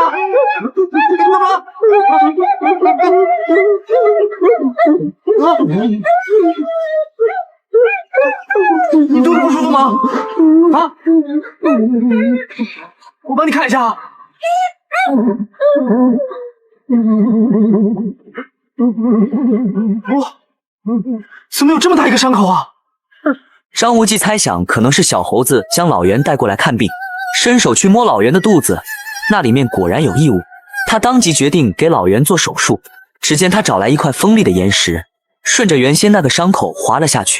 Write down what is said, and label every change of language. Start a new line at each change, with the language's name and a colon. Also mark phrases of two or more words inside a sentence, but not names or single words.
Chinese: 怎麼了？你肚子不舒服嗎？啊？我幫你看一下。哇，怎麼有這麼大一個傷口啊？張無忌猜想可能是小猴子將老袁帶過來看病，伸手去摸老袁的肚子，那裡面果然有異物。他當即決定給老袁做手術。只見他找來一塊鋒利的岩石，順着原先那個傷口劃了下去。